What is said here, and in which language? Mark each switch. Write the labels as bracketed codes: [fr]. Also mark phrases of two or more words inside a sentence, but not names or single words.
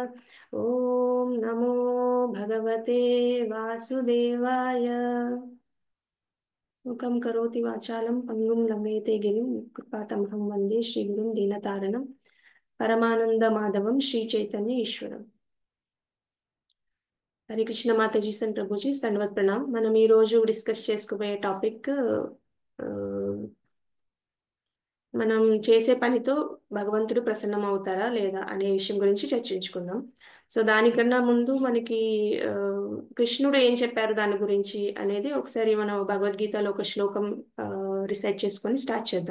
[sa] ओम नमो भगवते वासुदेवाय. मुखं करोति वाचालं पंगुं लंघयते गिरिं कृपातमहं वन्दे श्रीगुरुं दीनतारणं परमानंदमाधवं श्री चैतन्य ईश्वरं. [te] హరే కృష్ణ మాతాజీ అండ్ ప్రభుజీ దండవత్ ప్రణామ్. మనం ఈ రోజు డిస్కస్ చేసుకోబోయే టాపిక్ మనం చేసే పనితో భగవంతుడు ప్రసన్నం అవుతారా లేదా అనే విషయం గురించి చర్చించుకుందాం. సో దానికన్నా ముందు మనకి ఆ, కృష్ణుడు ఏం చెప్పారు దాని గురించి అనేది ఒకసారి మనం భగవద్గీతలో ఒక శ్లోకం రిసైట్ చేసుకొని స్టార్ట్ చేద్దాం.